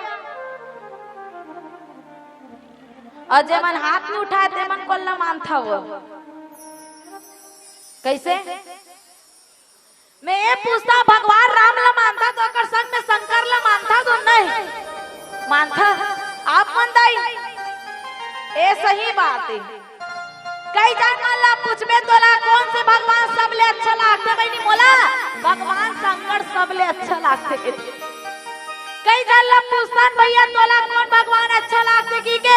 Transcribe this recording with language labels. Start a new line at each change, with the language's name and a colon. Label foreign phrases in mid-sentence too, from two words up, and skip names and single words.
Chhattisgarhi: और जे मन हाथ में उठाए ते मन कौन ला मानता वो? कैसे? मैं ये पूछता, भगवान राम ला मानता तो अगर संग में शंकर ला मानता तो नहीं मानता? आप मन दाई ये सही बात है। कई जन मन ला पूछबे तोला कौन से भगवान सबले अच्छा लागते? भाई नहीं बोला भगवान शंकर सबले अच्छा लागते। कई जन ला पूछतन भैया तोला कौन भगवान अच्छा लागते की के?